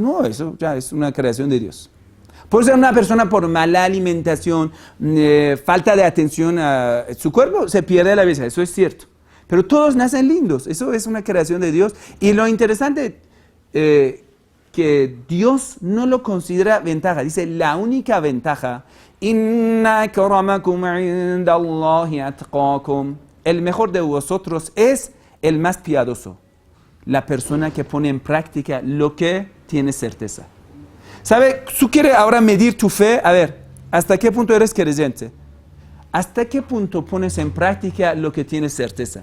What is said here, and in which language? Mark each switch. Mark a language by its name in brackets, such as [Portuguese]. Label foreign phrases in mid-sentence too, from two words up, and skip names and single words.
[Spanish] No, eso ya es una creación de Dios. Puede ser una persona por mala alimentación, falta de atención a su cuerpo, se pierde la belleza, eso es cierto. Pero todos nacen lindos, eso es una creación de Dios. Y lo interesante, que Dios no lo considera ventaja, dice la única ventaja, [Arabic] إن أكرمكم عند الله أتقاكم, [Spanish] el mejor de vosotros es el más piadoso, la persona que pone en práctica lo que tiene certeza. ¿Sabe? Tú quieres ahora medir tu fe. A ver, ¿hasta qué punto eres creyente? ¿Hasta qué punto pones en práctica lo que tienes certeza?